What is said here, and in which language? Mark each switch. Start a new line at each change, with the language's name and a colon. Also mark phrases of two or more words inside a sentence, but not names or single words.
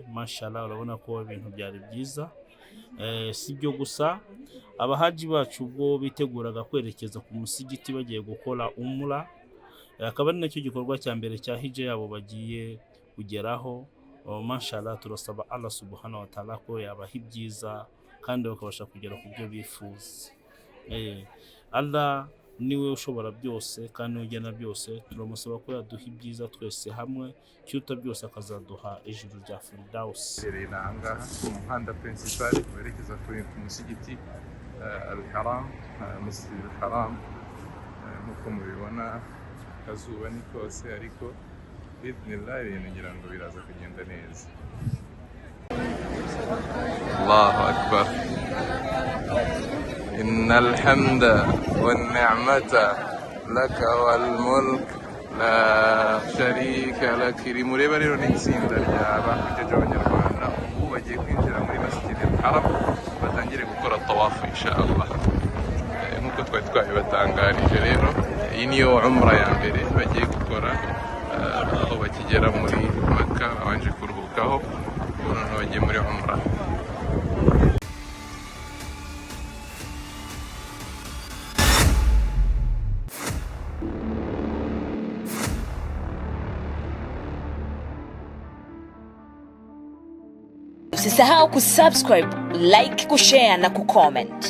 Kinyarwanda: Mashallah, urabona ko ibintu byari byiza. Si byo gusa, abahaji bacu ubwo biteguraga kwerekeza ku musigiti bagiye gukora umra, akaba ari nacyo gikorwa cya mbere cya hijja yabo bagiye kugeraho. Mashallah, turasaba Allah
Arabic: سبحانه وتعالى
Kinyarwanda: ko yabaha ibyiza kandi bakabasha kugera ku byo bifuza. Allah niwe ushobora byose kandi ugena byose. Turamusaba ko yaduha ibyiza twese hamwe, cyuta byose akazaduha ijuru rya Firdaus. Iranga ku muhanda principal werekeza ku musigiti al-Haram, Masjid al-Haram. Nk'uko mubibona akazuba ni kose, ariko bidnillah ibintu ngira ngo biraza kugenda neza.
Arabic: الله أكبر. إن الحمد والنعمة لك والملك لا شريك لك.
Kinyarwanda: Mureba rero ni itsinda ry'abahujaji b'Abanyarwanda ubu bagiye kwinjira muri Masjid al-Haram, batangire gukora tawafu inshallah. Nk'uko twari twabibatangarije rero, iyi niyo umra ya mbere bagiye gukora, aho bakigera muri Maka babanje kuruhukaho, noneho bagiye muri umra.
Swahili: Usisahau kusubscribe, like, kushare na kucomment.